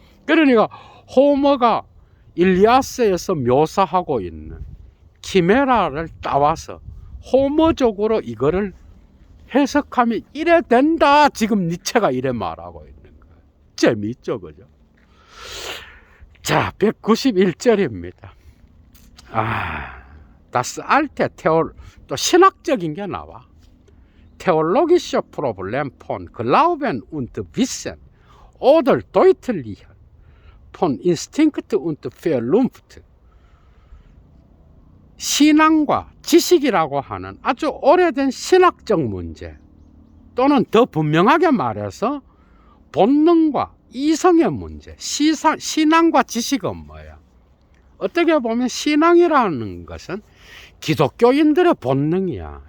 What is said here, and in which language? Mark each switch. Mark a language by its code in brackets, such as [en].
[ko] 그러니까 호머가 일리아스에서 묘사하고 있는 키메라를 따와서 호머적으로 이거를 해석하면 이래 된다. 지금 니체가 이래 말하고 있는 거예요. 재미있죠, 그죠? 자, 191절입니다. [de] Das alte [ko] 또 신학적인 게 나와. [de] Theologische Problem von Glauben und Wissen oder deutlicher von Instinct und Vernunft. [ko] 신앙과 지식이라고 하는 아주 오래된 신학적 문제, 또는 더 분명하게 말해서 본능과 이성의 문제. 신앙과 지식은 뭐야? 어떻게 보면 신앙이라는 것은 기독교인들의 본능이야.